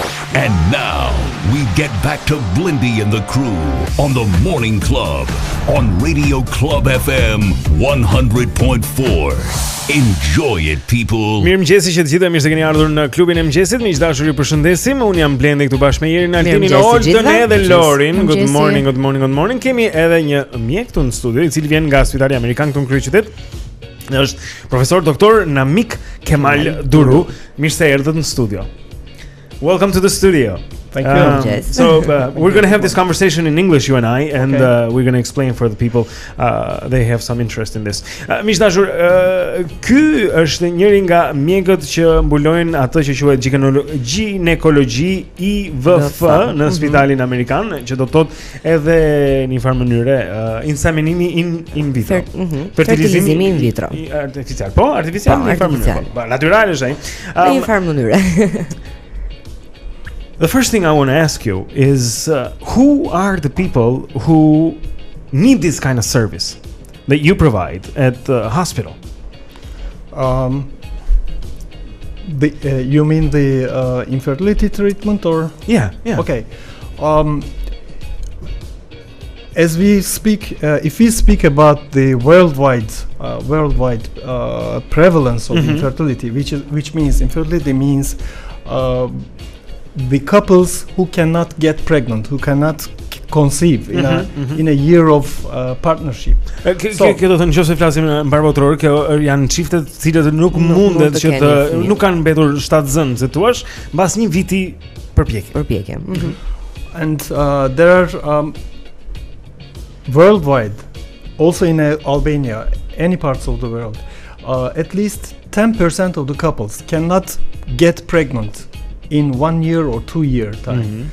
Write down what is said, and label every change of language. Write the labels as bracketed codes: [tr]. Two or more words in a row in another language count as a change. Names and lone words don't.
[en] And now we get back to Blindy and the crew on the Morning Club on Radio Club FM 100.4. Enjoy it, people. [sq] Mirëmëngjesi që të gjithëve, mirë se keni ardhur në klubin e mëngjesit. Miq dashur, ju përshëndesim. Un jam Blendi këtu bashkë me Jerin, Altinin, Olden edhe Lorin. [en] Good morning, good morning, good morning. [sq] Kemi edhe një mjek këtu në studio, i cili vjen nga Spitali Amerikan këtu në kryeqytet. Është profesor doktor Namik Kemal Duru. Mirë se erdhët në studio. [en] Welcome to the studio. Thank you. So we're going to have this conversation in English, you and I, and we're going to explain for the people. They have some interest in this. [sq] Miq dashur, ky është njëri nga mjekët që mbulojnë atë që quhet ginekologji IVF në spitalin amerikan, që do të thotë edhe në një farë mënyrë inseminimi [la] in vitro. [sq] Fertilizimi [la] in vitro. [sq] Artificial. Po, artificial në një farë mënyrë. Natyral është ai. Në një farë mënyrë. [en] The first thing I want to ask you is who are the people who need this kind of service that you provide at the hospital? You mean the infertility treatment, or? Yeah. Okay. As we speak, if we speak about the worldwide prevalence of infertility, which means infertility means the couples who cannot get pregnant, who cannot conceive in a year of partnership. [sq] Kjo do të nëse flasim mbar botror, kjo janë çiftet të cilët nuk mundet që të nuk kanë mbetur shtatzën, se thua, mbas një viti përpjekje. [en] And there are worldwide, also in Albania, any parts of the world, at least 10% of the couples cannot get pregnant in 1 year or 2 year time.